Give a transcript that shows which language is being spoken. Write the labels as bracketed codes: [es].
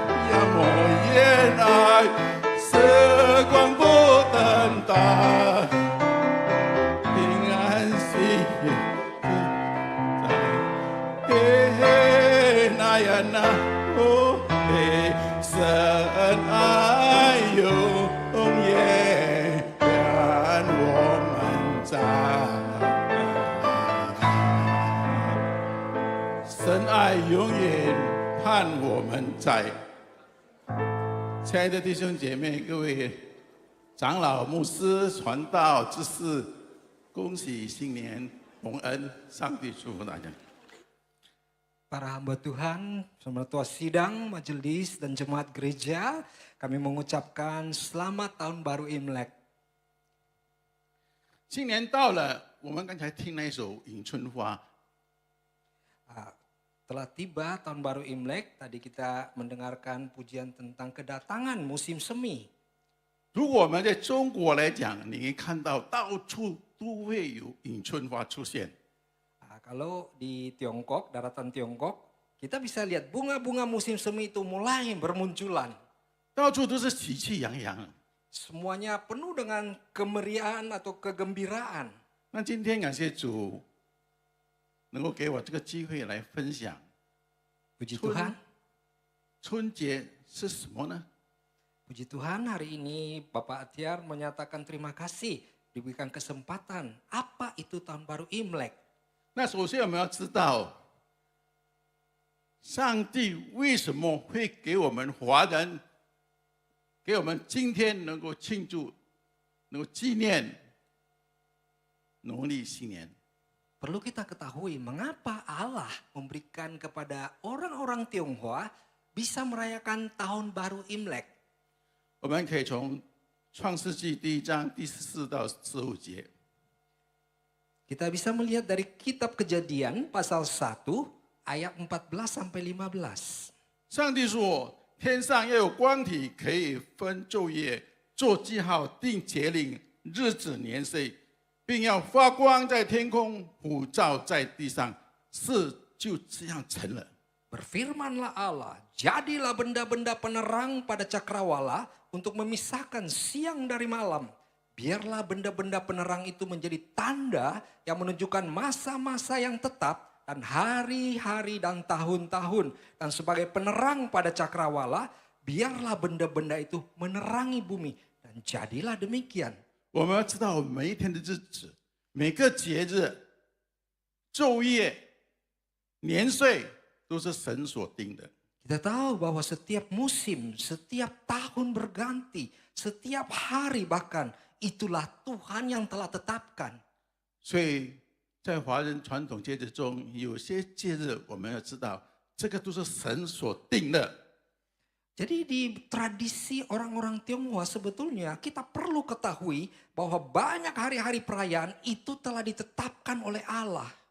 [zh] 莫言爱，时光不等待，平安喜在，嘿嘿那呀那哦嘿，深爱永远伴我们在，深爱永远盼我们在。亲爱的弟兄姐妹，各位长老、牧师、传道、执事，恭喜新年蒙恩，上帝祝福大家。 [id] Para hamba Tuhan, bersama Ketua Sidang, Majelis, dan Jemaat Gereja, kami mengucapkan selamat tahun baru Imlek. [zh] 新年到了，我们刚才听那一首《迎春花》。 [id] Telah tiba tahun baru Imlek, tadi kita mendengarkan pujian tentang kedatangan musim semi. [zh] 如果我们在中国来讲，你可以看到到处都会有迎春花出现。 [id] Kalau di Tiongkok, daratan Tiongkok, kita bisa lihat bunga-bunga musim semi itu mulai bermunculan. [zh] 到处都是喜气洋洋。 [id] Semuanya penuh dengan kemeriahan atau kegembiraan. [zh] 那今天感谢主。能够给我这个机会来分享， [id] Puji Tuhan. [zh] 春节是什么呢？ [id] Puji Tuhan, hari ini Bapak Atiar menyatakan terima kasih diberikan kesempatan. Apa itu tahun baru Imlek? [zh] 那首先我们要知道，上帝为什么会给我们华人，给我们今天能够庆祝，能够纪念农历新年。 [id] Perlu kita ketahui mengapa Allah memberikan kepada orang-orang Tionghoa bisa merayakan tahun baru Imlek. [zh] 我们可以从创世纪第1章第14到15节。 [id] Kita bisa melihat dari kitab Kejadian pasal 1 ayat 14 sampai 15. [zh] 上帝说：“天上要有光体，可以分昼夜，做记号，定节令、日子、年岁。” 并要发光在天空，普照在地上，事就这样成了。 [id] Berfirmanlah Allah, jadilah benda-benda penerang pada cakrawala untuk memisahkan siang dari malam. Biarlah benda-benda penerang itu menjadi tanda yang menunjukkan masa-masa yang tetap dan hari-hari dan tahun-tahun. Dan sebagai penerang pada cakrawala, biarlah benda-benda itu menerangi bumi. Dan jadilah demikian. [zh] 我们要知道每一天的日子，每个节日、昼夜、年岁都是神所定的。 [id] Kita tahu bahwa setiap musim, setiap tahun berganti, setiap hari bahkan itulah Tuhan yang telah tetapkan. [zh] 所以在华人传统节日中，有些节日我们要知道，这个都是神所定的。 [id] Jadi di tradisi orang-orang Tionghoa sebetulnya kita perlu ketahui bahwa banyak hari-hari perayaan itu telah ditetapkan oleh Allah.